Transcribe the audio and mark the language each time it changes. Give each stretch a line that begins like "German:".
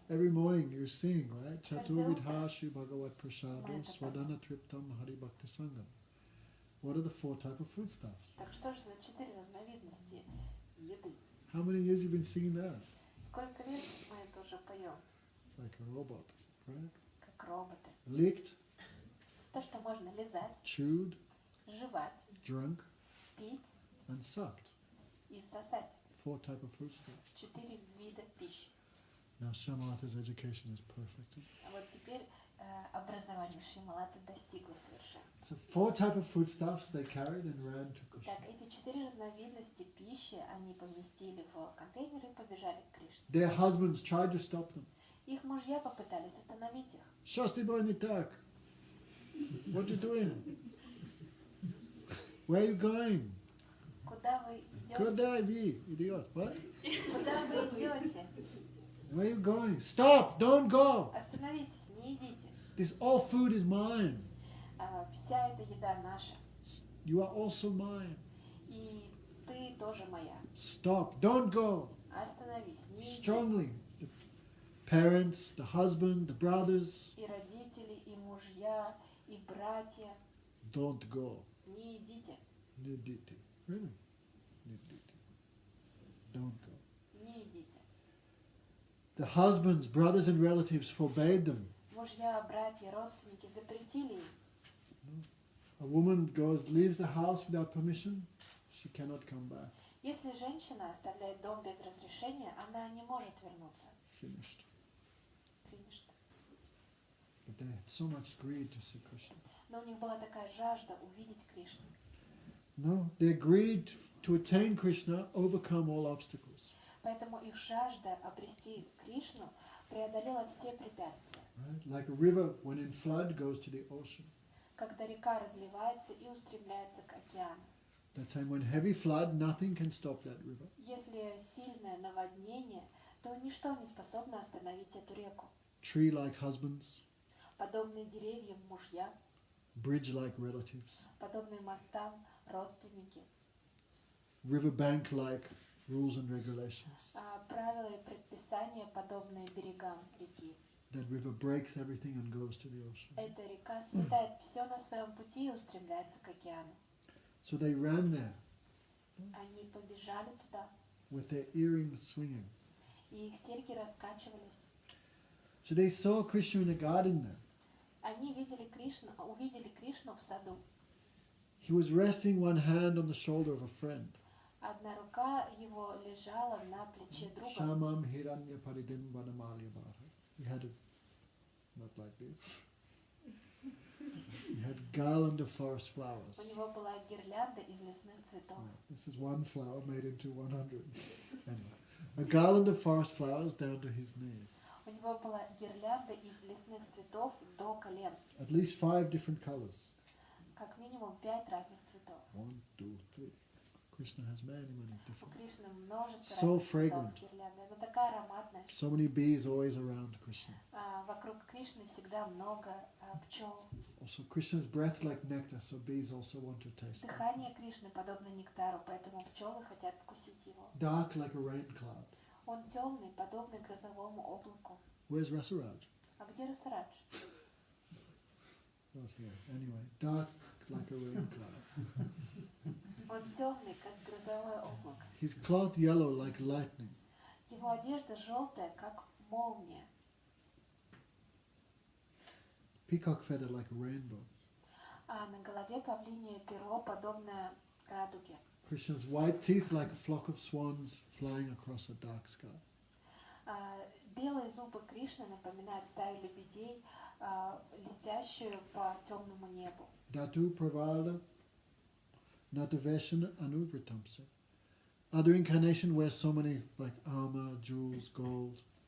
English: every morning you sing, right?
Russian: Каждое утро.
Sanskrit: Chaturvidhashi Bhagavat Prasado
Russian: Мы это
Sanskrit: Swadana Triptam Hari Bhakti Sangam.
English: What are the 4 types of foodstuffs?
Russian: Так что же за 4 разновидности еды?
English: How many years you've been singing that?
Russian: Сколько лет мы это уже поем,
English: Like a robot, right?
Russian: как роботы?
English: Licked,
Russian: То, что можно лизать,
English: chewed,
Russian: жевать,
English: drunk,
Russian: пить
English: and sucked.
Russian: и сосать.
English: 4 types of foodstuffs.
Russian: 4 вида пищи.
English: Now Shamalata's education is perfect.
Russian: А вот теперь образование Шималаты достигло совершенства.
English: So 4 types of foodstuffs they carried and ran to Krishna.
Russian: Так, эти 4 разновидности пищи они поместили в контейнеры и побежали к Кришне.
English: Their husbands tried to stop them.
Russian: Их мужья попытались остановить их.
English: Shasti boy Nitak, what are you doing? Where are you going?
Russian: Куда вы идете? Kudai vi,
English: idiot. What?
Russian: Куда вы идете?
English: Where are you going? Stop! Don't go!
Russian: Остановитесь, не идите.
English: This all food is mine.
Russian: Вся эта еда наша.
English: You are also mine.
Russian: И ты тоже моя.
English: Stop! Don't go!
Russian: Остановись, не иди.
English: Strongly. The parents, the husband, the brothers,
Russian: И родители, и мужья, и братья.
English: don't go.
Russian: Не идите, Niditi.
English: Really? Niditi. Don't go.
Russian: не идите.
English: The husbands, brothers, and relatives forbade them.
Russian: Мужья, братья, родственники запретили им.
English: A woman goes, leaves the house without permission, she cannot come back.
Russian: Если женщина оставляет дом без разрешения, она не может вернуться.
English: Finished. Finished. But they had so much greed to see Krishna.
Russian: Но у них была такая жажда увидеть Кришну.
English: No, their greed to attain Krishna overcome all obstacles.
Russian: Поэтому их жажда обрести Кришну преодолела все препятствия.
English: Right? Like a river, when in flood, goes to the ocean.
Russian: Когда река разливается и устремляется к океану.
English: That time when heavy flood, nothing can stop that river.
Russian: Если сильное наводнение, то ничто не способно остановить эту реку.
English: Tree-like husbands,
Russian: Подобные деревьям мужья,
English: bridge-like relatives,
Russian: подобные мостам родственники,
English: riverbank-like rules and regulations.
Russian: правила и предписания, подобные берегам реки.
English: That river breaks everything and goes to the ocean.
Russian: Эта река сметает все на своем пути и устремляется к океану.
English: So they ran there
Russian: Они побежали туда,
English: with their earrings swinging.
Russian: и их серьги раскачивались.
English: So they saw Krishna in a garden there.
Russian: Они увидели Кришну в саду.
English: He was resting one hand on the shoulder of a friend.
Russian: Одна рука его лежала на плече друга.
Sanskrit: Shamam hiranya paridim vanamalya bhara.
English: He had it not like this. He had garland of forest flowers.
Russian: У него была гирлянда из лесных цветов.
English: This is one flower made into 100. Anyway, a garland of forest flowers down to his knees.
Russian: У него была гирлянда из лесных цветов до колен.
English: At least 5 different colors.
Russian: как минимум 5 разных цветов.
English: 1, 2, 3. Krishna has many
Russian: У
English: different.
Russian: Кришны множество
English: So
Russian: разных цветов
English: fragrant.
Russian: гирлянды. Она такая ароматная.
English: So many bees always around Krishna.
Russian: Вокруг Кришны всегда много пчел.
English: Also, Krishna's breath like nectar, so bees also want to taste it.
Russian: Дыхание Кришны подобно нектару, поэтому пчелы хотят вкусить его.
English: Dark like a rain cloud.
Russian: Он темный, подобный грозовому облаку.
English: Where's Rasaraj?
Russian: А где Расарадж?
English: Not here. Anyway, dark like a rain cloud.
Russian: Он темный, как грозовое облако.
English: His cloth yellow like lightning.
Russian: Его одежда желтая, как молния.
English: Peacock feather like a rainbow.
Russian: А на голове павлинье перо, подобное радуге.
English: Krishna's white teeth like a flock of swans flying across a dark sky.
Russian: Белые зубы Кришны напоминают стаю лебедей, летящую по темному небу.
Sanskrit: Dhatu Pravada Nataveshana Anuvritamsa.
English: Other incarnation wears so many like armor, jewels, gold.